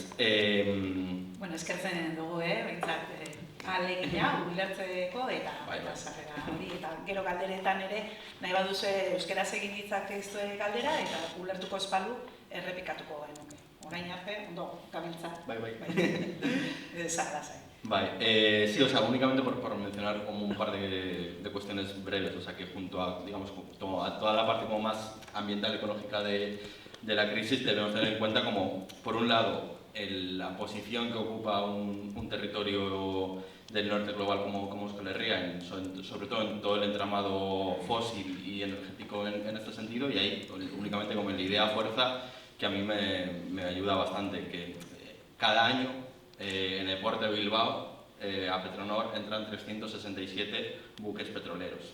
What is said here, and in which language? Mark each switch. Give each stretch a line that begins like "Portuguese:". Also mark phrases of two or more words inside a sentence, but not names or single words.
Basque: Eskertzen dugu, behintzat ahalegina ulertzeko eta sarrera hori, eta gero galderetan ere nahi baduzu euskaraz egin ditzakezue galdera eta ulertuko espalu errepikatuko genuke. Orain arte, ondo, gabiltza. Bai. Zagrazai.
Spanish: Sí, únicamente por mencionar como un par de cuestiones breves, que junto a, a toda la parte como más ambiental y ecológica de la crisis debemos tener en cuenta como, por un lado, la posición que ocupa un territorio del norte global como Euskal Herria, sobre todo en todo el entramado fósil y energético en este sentido, y ahí únicamente como la idea fuerza que a mí me ayuda bastante, que cada año en el puerto de Bilbao a Petronor entran 367 buques petroleros.